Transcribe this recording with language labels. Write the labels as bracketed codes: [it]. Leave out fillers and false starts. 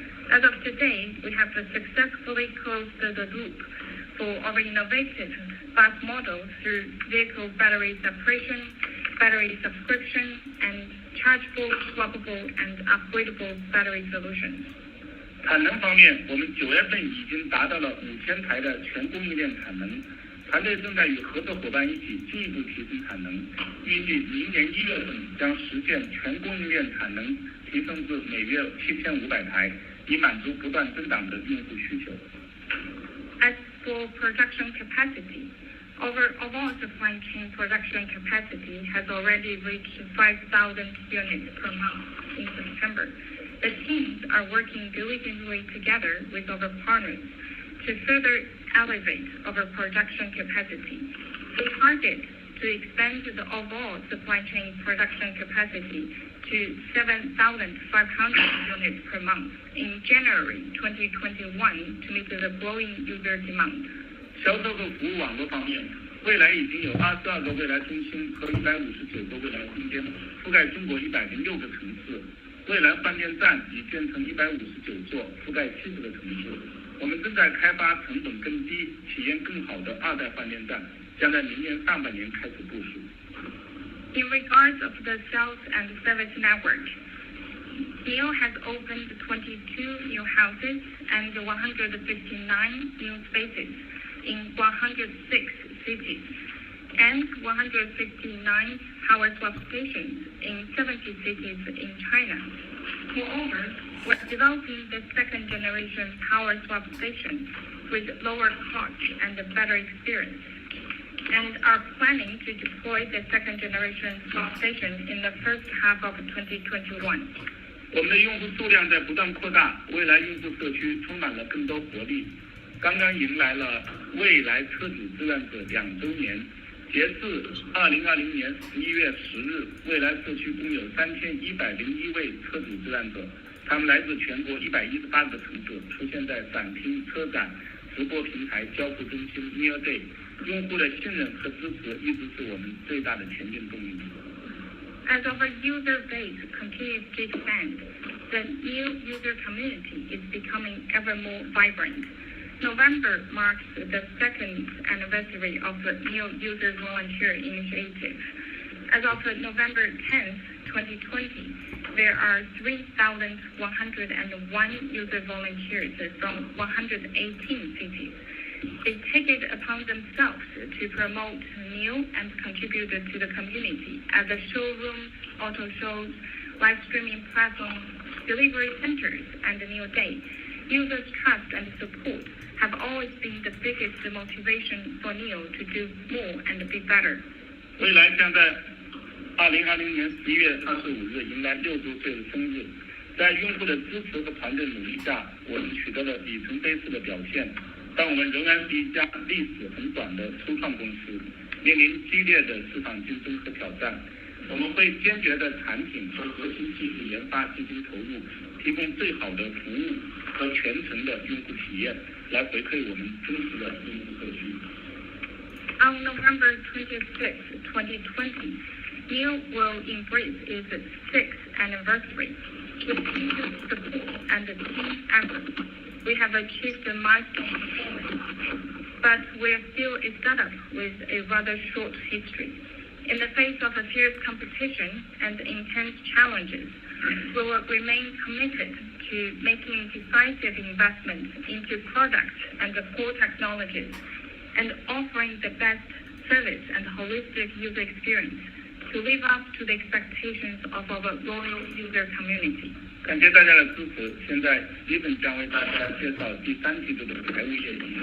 [en] As of today, we have successfully closed the loop for our innovative bus model through vehicle battery separation, battery subscription, and chargeable, swappable, and upgradable battery solutions. [zh] 产能方面，我们9月份已经达到了5000台的全供应链产能。团队正在与合作伙伴一起进一步提升产能，预计明年1月份将实现全供应链产能提升至每月7500台，以满足不断增长的用户需求。 [en] As for production capacity, our overall supply chain production capacity has already reached 5,000 units per month in September. The teams are working diligently together with our partners to further elevate our production capacity. We target to expand the overall supply chain production capacity to 7,500 units per month in January 2021 to meet the growing user demand. [zh] 销售和服务网络方面，蔚来已经有22个蔚来中心和159个蔚来空间，覆盖中国106个城市。蔚来换电站已建成159座，覆盖70个城市。我们正在开发成本更低、体验更好的2代换电站，将在明年上半年开始部署。 [en] In regards of the sales and service network, NIO has opened 22 new houses and 159 new spaces in 106 cities and 159 power swap stations in 70 cities in China. Moreover, we're developing the second generation power swap station with lower cost and a better experience, and are planning to deploy the second generation swap station in the first half of 2021. [zh] 我们的用户数量在不断扩大，蔚来用户社区充满了更多活力。刚刚迎来了蔚来车主志愿者2周年，截至2020年11月10日，蔚来社区共有3101位车主志愿者，他们来自全国118个城市，出现在展厅、车展、直播平台、交付中心、NIO Day。用户的信任和支持一直是我们最大的前进动力。 [en] As our user base continues to expand, the new user community is becoming ever more vibrant. November marks the second anniversary of the NIO User Volunteer Initiative. As of November 10th, 2020, there are 3,101 user volunteers from 118 cities. They take it upon themselves to promote NIO and contribute to the community at the showrooms, auto shows, live streaming platforms, delivery centers, and NIO Day. Users' trust and support have always been the biggest motivation for NIO to do more and be better. [zh] 未来将在2020年11月25日迎来6周岁的生日，在用户的支持和团队努力下，我们取得了里程碑式的表现。但我们仍然是一家历史很短的初创公司，面临激烈的市场竞争和挑战。我们会坚决的产品和核心技术研发进行投入，提供最好的服务和全程的用户体验，来回馈我们真实的用户社区。 [en] On November 26, 2020, NIO will embrace its 6th anniversary. With user support and team effort, we have achieved a milestone performance, but we are still a startup with a rather short history. In the face of a fierce competition and intense challenges, we will remain committed to making decisive investments into products and core technologies, and offering the best service and holistic user experience to live up to the expectations of our loyal user community. [zh] 感谢大家的支持。现在 Steven 将为大家介绍第3季度的财务业绩。